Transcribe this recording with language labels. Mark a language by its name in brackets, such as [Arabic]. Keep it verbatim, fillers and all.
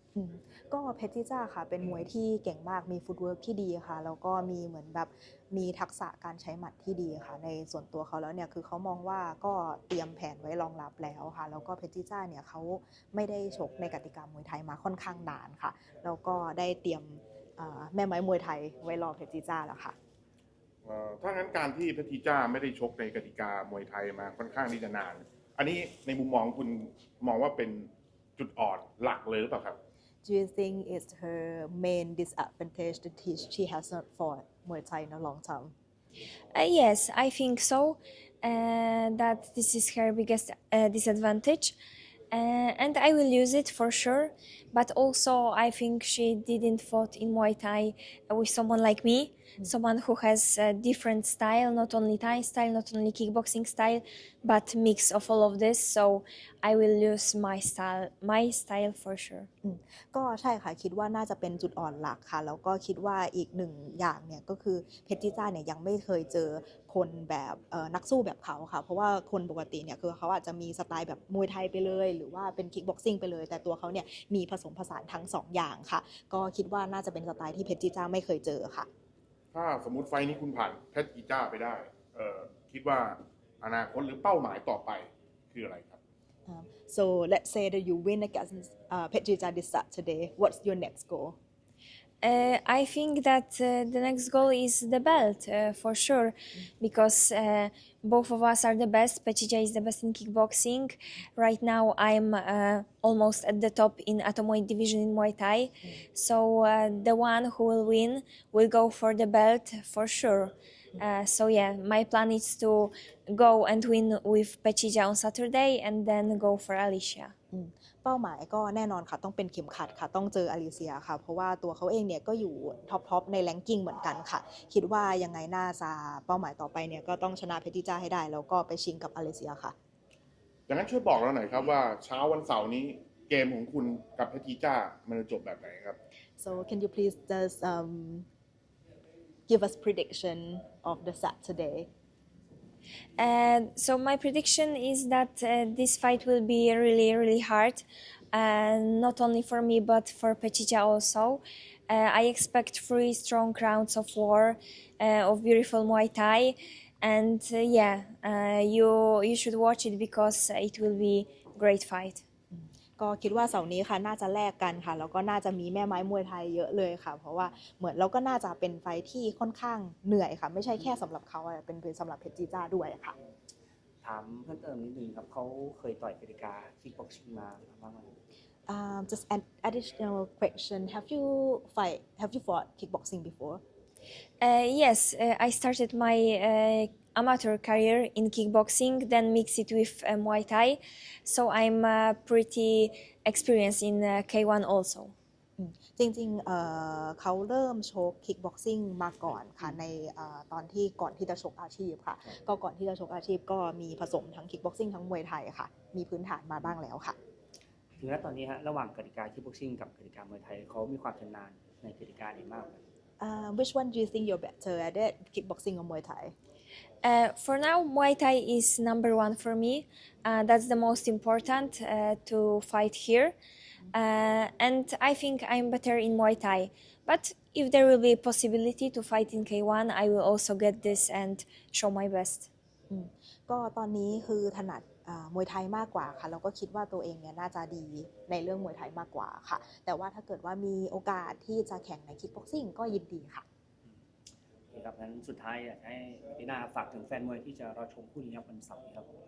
[Thai] อืมก็เพชรจิจ้าค่ะเป็นมวยที่เก่งมากมีฟุตเวิร์กที่ดีค่ะแล้วก็มีเหมือนแบบมีทักษะการใช้หมัดที่ดีค่ะในส่วนตัวเขาแล้วเนี่ยคือเขามองว่าก็เตรียมแผนไว้รองรับแล้วค่ะแล้วก็เพชรจิจ้าเนี่ยเขาไม่ได้ชกในกติกามวยไทยมาค่อนข้างนานค่ะแล้วก็ได้เตรียมอ่าแม่ไม้มวยไทยไว้รอเพชรจิจ้าแล้วค่ะ เอ่อถ้างั้นการที่เพชรจีจ้าไม่ได้ชกในกติกามวยไทยมาค่อนข้างที่จะนาน อันนี้ในมุมมองคุณมองว่าเป็นจุดอ่อนหลักเลยหรือเปล่าครับ [English] Do you think it's her main disadvantage that he- she has not fought Muay Thai in a long time? Uh, yes, I think so. Uh, that this is her biggest uh, disadvantage, uh, and I will use it for sure. But also, I think she didn't fought in Muay Thai with someone like me, someone who has a different style, not only Thai style, not only kickboxing style, but mix of all of this. So I will use my style, my style for sure. [Thai] ก็ใช่ค่ะคิดว่าน่าจะเป็นจุดอ่อนหลักค่ะแล้วก็คิดว่าอีกหนึ่งอย่างเนี่ยก็คือเพชรจิจ้าเนี่ยยังไม่เคยเจอคนแบบเอ่อนักสู้แบบเขาค่ะเพราะว่าคนปกติเนี่ยคือเขาอาจจะมีสไตล์แบบมวยไทยไปเลย หรือว่าเป็นคิกบ็อกซิ่งไปเลย แต่ตัวเขาเนี่ยมีผสมผสานทั้งสองอย่างค่ะ ก็คิดว่าน่าจะเป็นสไตล์ที่เพชรจิจ้าไม่เคยเจอค่ะ ถ้าสมมติไฟล์นี้คุณผ่านเพชรจีจ้าไปได้เอ่อคิดว่าอนาคตหรือเป้าหมายต่อไปคืออะไรครับ [English] Um, so let's say that you win against uh, Petrija this Saturday. What's your next goal? Uh, I think that uh, the next goal is the belt uh, for sure, because uh, both of us are the best. Petitja is the best in kickboxing. Right now, I'm uh, almost at the top in atom weight division in Muay Thai. So uh, the one who will win will go for the belt for sure. Uh, so yeah, my plan is to go and win with Petitja on Saturday and then go for Alicia. [Thai] เป้าหมายก็แน่นอนค่ะต้องเป็นเข็มขัดค่ะต้องเจออลิเซียค่ะเพราะว่าตัวเขาเองเนี่ยก็อยู่ท็อปๆในแรงกิ้งเหมือนกันค่ะคิดว่ายังไงน่าจะเป้าหมายต่อไปเนี่ยก็ต้องชนะเพทิจ้าให้ได้แล้วก็ไปชิงกับอลิเซียค่ะ ดังนั้นช่วยบอกเราหน่อยครับว่าเช้าวันเสาร์นี้เกมของคุณกับเพทิจ้ามันจะจบแบบไหนครับ [English] so can you please just um, give us prediction of the Saturday Uh, so my prediction is that uh, this fight will be really, really hard, uh, not only for me but for Petitja also. Uh, I expect three strong rounds of war, uh, of beautiful Muay Thai, and uh, yeah, uh, you you should watch it because it will be a great fight. [Thai] ก็คิดว่าเสาร์นี้ค่ะน่าจะแลกกันค่ะแล้วก็น่าจะมีแม่ไม้มวยไทยเยอะเลยค่ะเพราะว่าเหมือนเราก็น่าจะเป็นไฟที่ค่อนข้างเหนื่อยค่ะไม่ใช่แค่สำหรับเขาเป็นเป็นสำหรับเพชรจีจ้าด้วยค่ะ ถามเพิ่มเติมนิดนึงครับเขาเคยต่อยกติกาคิกบ็อกซิ่งมาบ้างไหม [English] um, just an additional question have you fight have you fought kickboxing before uh, yes uh, I started my uh, amateur career in kickboxing, then mix it with uh, Muay Thai. So I'm uh, pretty experienced in uh, [Thai] เค วัน [English] also. [Thai] จริงๆเอ่อเขาเริ่มชกคิกบ็อกซิ่งมาก่อนค่ะในเอ่อตอนที่ก่อนที่จะชกอาชีพค่ะก็ก่อนที่จะชกอาชีพก็มีผสมทั้งคิกบ็อกซิ่งทั้งมวยไทยค่ะมีพื้นฐานมาบ้างแล้วค่ะ ถึงณตอนนี้ฮะระหว่างกติกาคิกบ็อกซิ่งกับกติกามวยไทยเขามีความชำนาญในกติกาไหนมาก [English] uh, Which one do you think you're better at it? Kickboxing or Muay Thai? Uh, for now, Muay Thai is number one for me. Uh, that's the most important uh, to fight here. Uh, and I think I'm better in Muay Thai. But if there will be a possibility to fight in [Thai] เค วัน, [English] I will also get this and show my best. [Thai] ก็ตอนนี้คือถนัดมวยไทยมากกว่าค่ะแล้วก็คิดว่าตัวเองเนี่ยน่าจะดีในเรื่องมวยไทยมากกว่าค่ะแต่ว่าถ้าเกิดว่ามีโอกาสที่จะแข่งในคิกบ็อกซิ่งก็ยินดีค่ะ ครับงั้นสุดท้ายอยากให้พี่นาฝากถึงแฟนมวยที่จะรอชมคู่นี้ครับวันเสาร์นี้ครับ